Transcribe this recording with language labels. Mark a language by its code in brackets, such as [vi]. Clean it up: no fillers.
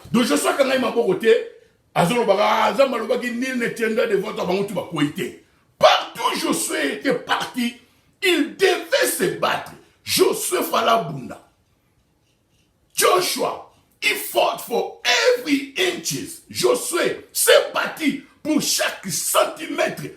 [fr] Donc, je suis quand même à mon côté. Nul ne tiendra devant toi. Partout Josué était parti, il devait se battre. [ln] Josué Falabunda. [en] Joshua, he fought for every inches. [fr] Josué s'est battu pour chaque centimètre.